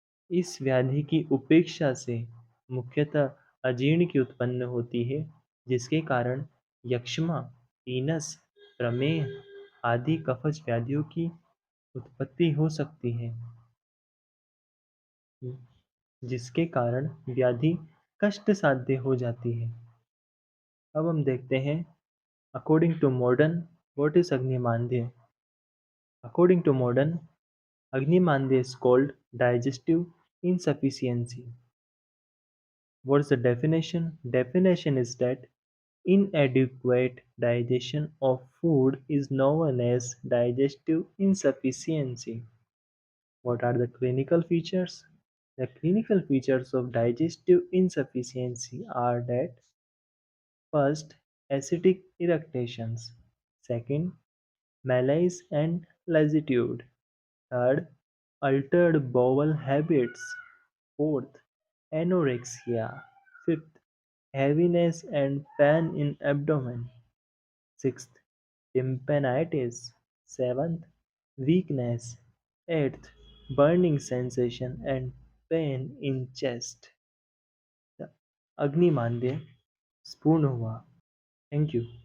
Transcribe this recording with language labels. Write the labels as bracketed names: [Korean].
[Hindi] इस व्याधि की उपेक्षा से मुख्यतः अजीर्ण की उत्पन्न होती है, जिसके कारण यक्ष्मा, टीनस, प्रमेह आदि कफज व्याधियों की उत्पत्ति हो सकती है, जिसके कारण व्याधि कष्ट साध्य हो जाती है। अब हम देखते हैं [English] According to modern what is अग्निमांद्य। According to modern, Agnimandia is called digestive insufficiency. What is the definition? Definition is that inadequate digestion of food is known as digestive insufficiency. What are the clinical features? The clinical features of digestive insufficiency are that first, acidic eructations; second, malaise and lassitude; third, altered bowel habits; fourth, anorexia; fifth, heaviness and pain in abdomen; sixth, tympanitis; seventh, weakness; eighth, burning sensation and pain in chest. [Hindi] The अग्निमांद्य पूर्ण हुआ। [English] Thank you.